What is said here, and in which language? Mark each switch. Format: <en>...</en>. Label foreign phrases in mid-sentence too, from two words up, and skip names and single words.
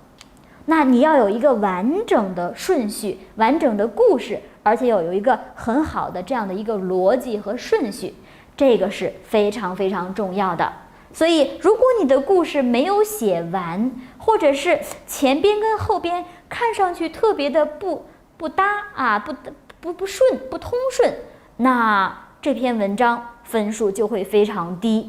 <zh>那你要有一個完整的順序，完整的故事，而且要有一個很好的這樣的一個邏輯和順序，這個是非常非常重要的。所以如果你的故事沒有寫完，或者是前邊跟後邊看上去特別的不搭啊，不順，不通順，那這篇文章分數就會非常低。</zh>